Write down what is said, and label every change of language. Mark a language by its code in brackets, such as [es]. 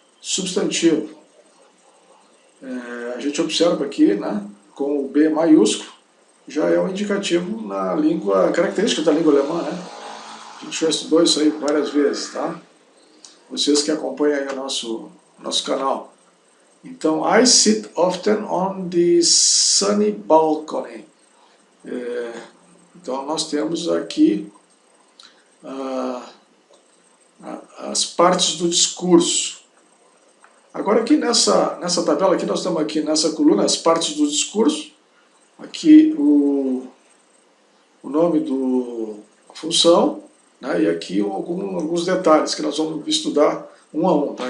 [pt] Substantivo. A gente observa aqui, né, com o B maiúsculo, já é um indicativo na língua, característica da língua alemã, né? A gente já estudou isso aí várias vezes, tá? Vocês que acompanham aí o nosso canal. [en] Então, I sit often on the sunny balcony. [pt] Então, nós temos aqui as partes do discurso. Agora aqui nessa tabela, aqui nós estamos aqui nessa coluna, as partes do discurso, aqui o nome da função, né, e aqui alguns detalhes que nós vamos estudar um a um. Tá?